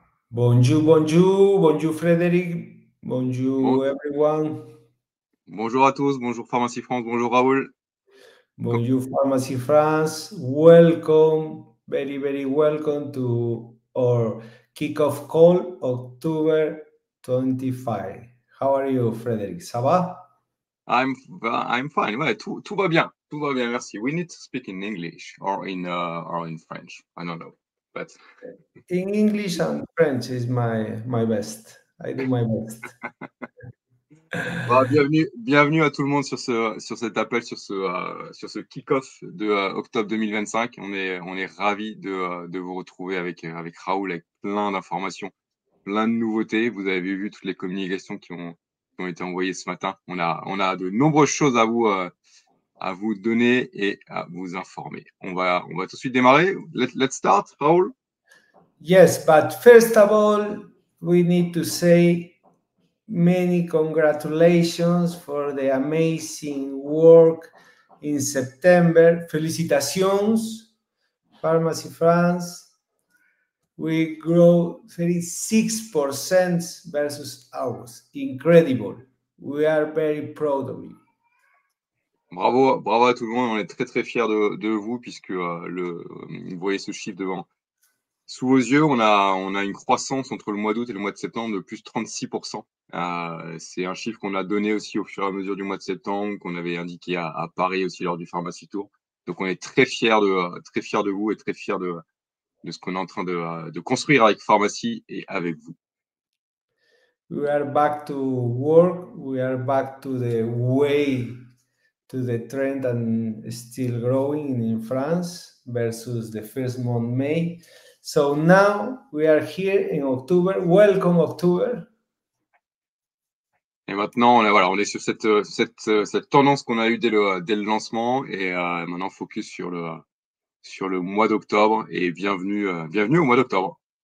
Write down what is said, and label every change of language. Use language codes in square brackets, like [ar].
[fr] Bonjour, bonjour, bonjour Frédéric, Bon- [en] bonjour everyone, [fr] bonjour à tous, bonjour Pharmacie France, bonjour Raoul. bonjour Pharmacy France. [en] Welcome, very welcome to our kickoff call, October 25. How are you, Frédéric? [fr] Ça va? [en] I'm fine. [fr] Ouais, tout va bien. Tout va bien, merci. [en] We need to speak in English or in French. I don't know. But In English and French is my best. I do my best. [fr] bienvenue à tout le monde sur cet appel, sur ce kick-off de octobre 2025. On est ravis de vous retrouver avec Raoul, avec plein d'informations, plein de nouveautés. Vous avez vu toutes les communications qui ont été envoyées ce matin. On a de nombreuses choses à vous donner et à vous informer. On va tout de suite démarrer. [en] Let's start, Raoul. Yes, but first of all, we need to say many congratulations for the amazing work in September. [fr] Felicitations, Pharmacy France. [en] We grow 36% versus ours. Incredible. We are very proud of you. [fr] Bravo à tout le monde. On est très fiers de vous puisque vous voyez ce chiffre sous vos yeux. On a une croissance entre le mois d'août et le mois de septembre de plus de 36%. C'est un chiffre qu'on a donné aussi au fur et à mesure du mois de septembre, qu'on avait indiqué à Paris aussi lors du Pharmacy Tour. Donc on est très fiers de vous et très fiers de ce qu'on est en train de construire avec Pharmacie et avec vous. [en] We are back to work. We are back to the way, to the trend, and still growing in France versus the first month, May. So now we are here in October. Welcome, October. [fr] Et maintenant, on est sur cette tendance qu'on a eue dès le lancement et maintenant focus sur le mois d'octobre et bienvenue au mois d'octobre.